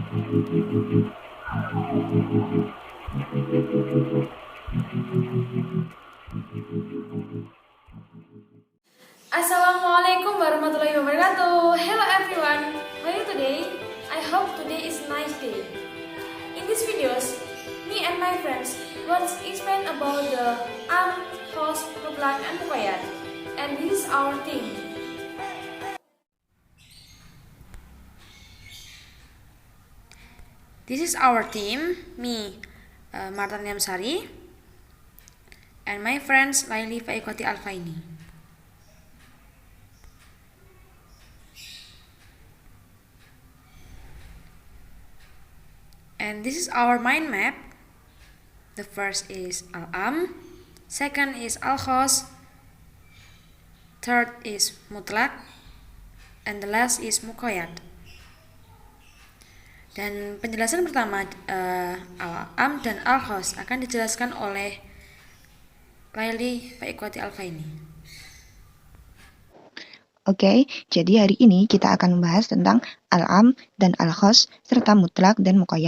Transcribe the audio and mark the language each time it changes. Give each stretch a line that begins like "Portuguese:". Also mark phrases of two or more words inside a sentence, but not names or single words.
Arabic: السلام عليكم ورحمة الله وبركاته.
English: Hello everyone, how are you today? I hope today is a nice day. In these videos, me and my friends will explain about the am,
Arabic: خاص، مطلق,
English: and muqayyad. And this is our theme. This is our team, me, Marta Niamsari, and my friends Laili Faiqati Alfaini. And this is our mind map. The first is Al-Am, second is Al-Khos, third is Mutlak, and the last is Muqayyad.
Indonesian: Dan penjelasan pertama Al-Am dan Al-Khos akan dijelaskan oleh Laili Faiqati Alfaini. Oke, jadi hari ini kita akan membahas tentang al-am dan al-khos serta mutlak dan muqayyad.